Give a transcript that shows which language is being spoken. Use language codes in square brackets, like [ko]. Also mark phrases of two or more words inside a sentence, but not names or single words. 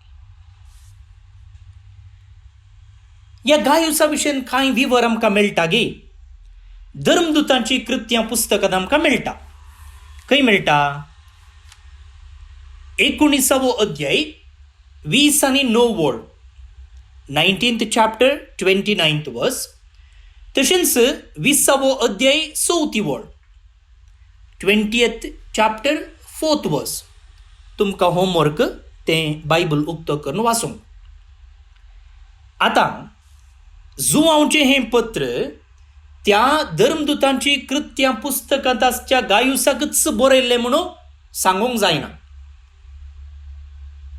[kok] ह्या गायूसा विशयन कांय विवर आमकां मेळटा गे. धर्मदुतांची कृत्यां पुस्तकांत आमकां मेळटा. खंय मेळटा? 19वो अध्याय 20 आनी 9 वळ, [en] 19th chapter 29th verse. [kok] तशेंच 20वो अध्याय 4 वळ, [en] 20th chapter 4th verse. [kok] तुमकां होमवर्क तें बायबल उक्तो करून वाचूंक. आतां जुवांचें हें पत्र त्या धर्मदुतांची कृत्यां पुस्तकांत आसच्या गायुसाकच बरयल्लें म्हणून सांगूंक जायना.